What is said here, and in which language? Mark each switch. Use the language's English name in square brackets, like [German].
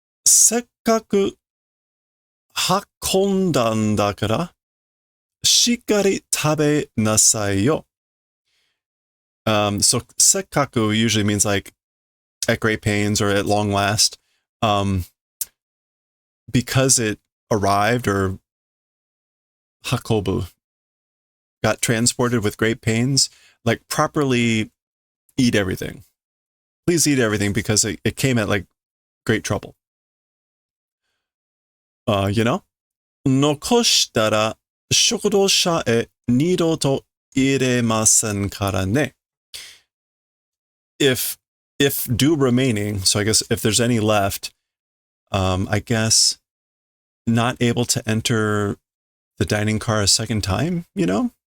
[Japanese] せっかく運んだんだから、しっかり食べなさいよ. [English] So せっかく usually means like at great pains or at long last. Because it arrived, or hakobu, got transported with great pains, like properly eat everything. Please eat everything because it came at like great trouble. You know? [Japanese] 残したら食堂車へ二度と入れませんからね. [English] If do remaining, so I guess if there's any left, I guess not able to enter the dining car a second time, you know?